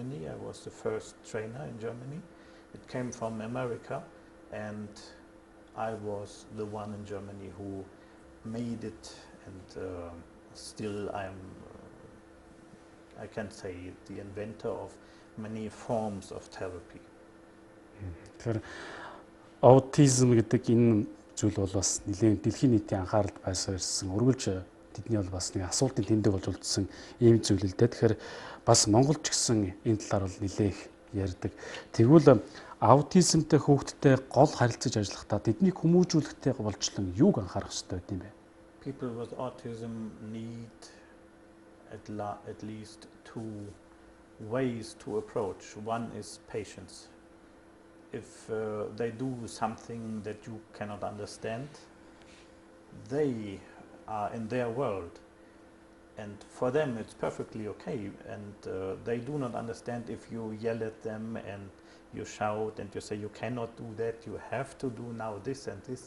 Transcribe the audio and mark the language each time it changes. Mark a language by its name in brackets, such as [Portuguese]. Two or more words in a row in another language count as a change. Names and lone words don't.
[English] I was the first trainer in Germany. It came from America, and I was the one in Germany who made it, and still I can say the inventor of many forms of therapy. [Mongolian] Тэгэхээр аутизм гэдэг энэ зүйл бол бас нэлээд дэлхийн нийтийн анхааралд байсан ирсэн. Үргэлж тэдний бол бас нэг асуултын тэмдэг болж үлдсэн ийм зүйл л дээ. Тэгэхээр бас Монголч гэсэн энэ талаар бол нэлээх ярьдаг. Тэгвэл аутизмтай хүүхдтэй гол харилцаж ажиллахдаа тэднийг хүмүүжүүлэхтэй болжлон юуг анхаарах хэрэгтэй юм бэ? [English] People with autism need at least two ways to approach. One is patience. If they do something that you cannot understand, they are in their world, and for them it's perfectly okay, and they do not understand if you yell at them and you shout and you say you cannot do that, you have to do now this and this.